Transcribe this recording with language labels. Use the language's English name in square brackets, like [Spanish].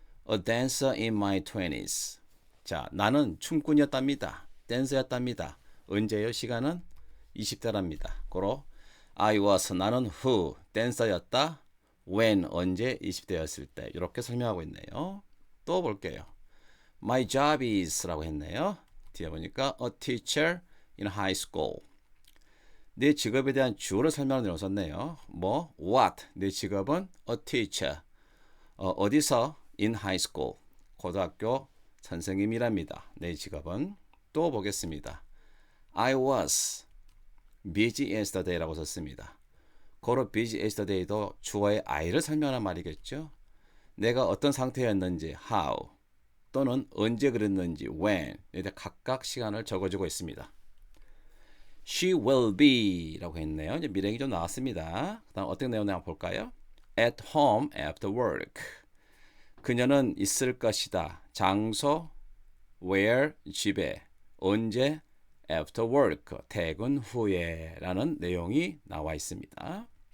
[English] A dancer in my 20s. [Korean] 자, 나는 춤꾼이었답니다. 댄서였답니다. 언제요? 시간은 20대랍니다. 고로 [English] I was [Korean] 나는 who 댄서였다. when 언제 20대였을 때 이렇게 설명하고 있네요. 또 볼게요. [English] My job is [Korean] 라고 했네요. 뒤에 보니까 [English] a teacher in high school. [Korean] 내 직업에 대한 주어를 설명하는 내용을 썼네요. 뭐 what 내 직업은 [English] a teacher. [Korean] 어디서 [English] in high school [Korean] 고등학교 선생님이랍니다. 내 직업은 또 보겠습니다. [English] I was busy yesterday [Korean] 라고 썼습니다. 고로 [English] busy yesterday [Korean] 도 주어의 I를 설명하는 말이겠죠. 내가 어떤 상태였는지 how 또는 언제 그랬는지 when 에 대해 각각 시간을 적어주고 있습니다. [English] She will be [Korean] 라고 했네요. 이제 미래행이 좀 나왔습니다. 그 다음 어떤 내용 한번 볼까요? [English] At home after work. [Korean] 그녀는 있을 것이다. 장소 where 집에 언제 [English] after work [Korean] 퇴근 후에 라는 내용이 나와 있습니다.